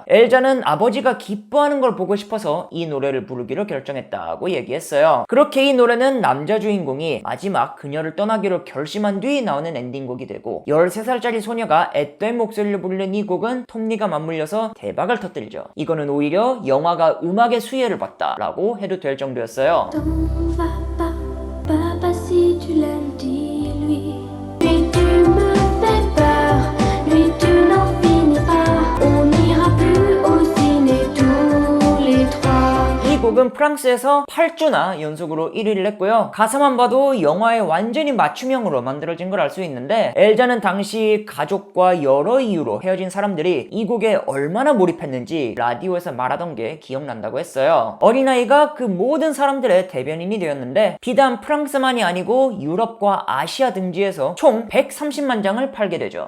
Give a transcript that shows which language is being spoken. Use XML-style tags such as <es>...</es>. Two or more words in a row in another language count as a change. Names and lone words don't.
<ko>엘자는 아버지가 기뻐하는 걸 보고 싶어서 이 노래를 부르기로 결정했다고 얘기했어요. 그렇게 이 노래는 남자 주인공이 마지막 그녀를 떠나기로 결심한 뒤 나오는 엔딩곡이 되고 13살짜리 소녀가 앳된 목소리를 부르는 이 곡은 톱니가 맞물려서 대박을 터뜨리죠. 이거는 오히려 영화가 음악의 수혜를 받다라고 해도 될 정도였어요.</ko> <fr>T'en vas pas, papa, si tu l'aimes, dis-lui. Lui, tu me fais peur, lui, tu n'en finis pas. On n'ira plus au ciné tous les trois.</fr> <ko>이 곡은 프랑스에서 8주나 연속으로 1위를 했고요. 가사만 봐도 영화에 완전히 맞춤형으로 만들어진 걸 알 수 있는데 엘자는 당시 가족과 여러 이유로 헤어진 사람들이 이 곡에 얼마나 몰입했는지 라디오에서 말하던 게 기억난다고 했어요. 어린아이가 그 모든 사람들의 대변인이 되었는데 비단 프랑스만이 아니고 유럽과 아시아 등지에서 총 130만 장을 팔게 되죠.</ko>